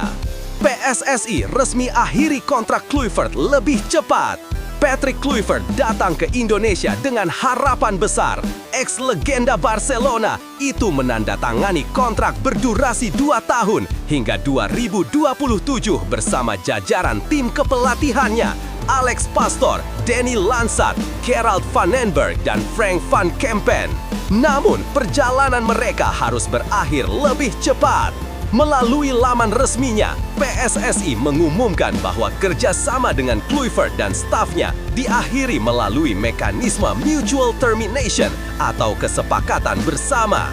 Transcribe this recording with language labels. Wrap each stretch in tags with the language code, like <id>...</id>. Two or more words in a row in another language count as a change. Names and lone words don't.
<id>PSSI resmi akhiri kontrak Kluivert lebih cepat. Patrick Kluivert datang ke Indonesia dengan harapan besar. Ex-legenda Barcelona itu menandatangani kontrak berdurasi 2 tahun hingga 2027 bersama jajaran tim kepelatihannya Alex Pastoor, Danny Lansat, Gerald van den Berg, dan Frank van Kempen. Namun, perjalanan mereka harus berakhir lebih cepat. Melalui laman resminya, PSSI mengumumkan bahwa kerjasama dengan Kluivert dan stafnya diakhiri melalui mekanisme</id> <en>mutual termination</en> <id>atau kesepakatan bersama.</id>